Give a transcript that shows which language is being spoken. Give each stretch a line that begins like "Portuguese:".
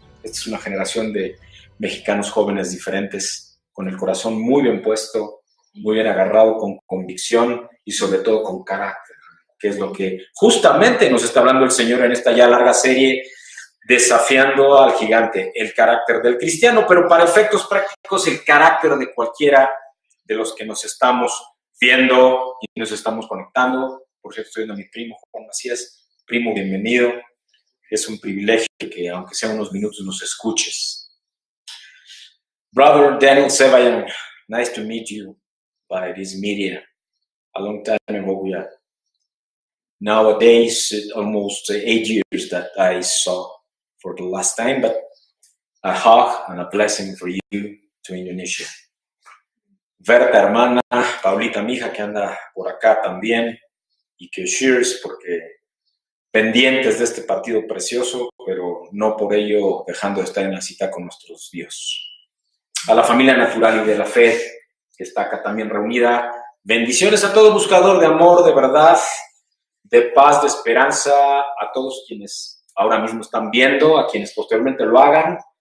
Spanish: Esta es una generación de mexicanos jóvenes diferentes, con el corazón muy bien puesto, muy bien agarrado, con convicción y sobre todo con carácter, que es lo que justamente nos está hablando el Señor en esta ya larga serie, desafiando al gigante, el carácter del cristiano, pero para efectos prácticos el carácter de cualquiera de los que nos estamos viendo y nos estamos conectando. Por cierto, estoy viendo a mi primo Juan Macías. Primo, bienvenido. Es un privilegio que, aunque sea unos minutos, nos escuches.
English: Brother Daniel Sebayan, nice to meet you by this media. A long time ago, we are nowadays almost 8 years that I saw for the last time, but a hug and a blessing for you to Indonesia.
Spanish: Berta, hermana, Paulita, mi hija, que anda por acá también, y que cheers, porque pendientes de este partido precioso, pero no por ello dejando de estar en la cita con nuestro Dios. A la familia natural y de la fe que está acá también reunida, bendiciones a todo buscador de amor, de verdad, de paz, de esperanza, a todos quienes ahora mismo están viendo, a quienes posteriormente lo hagan,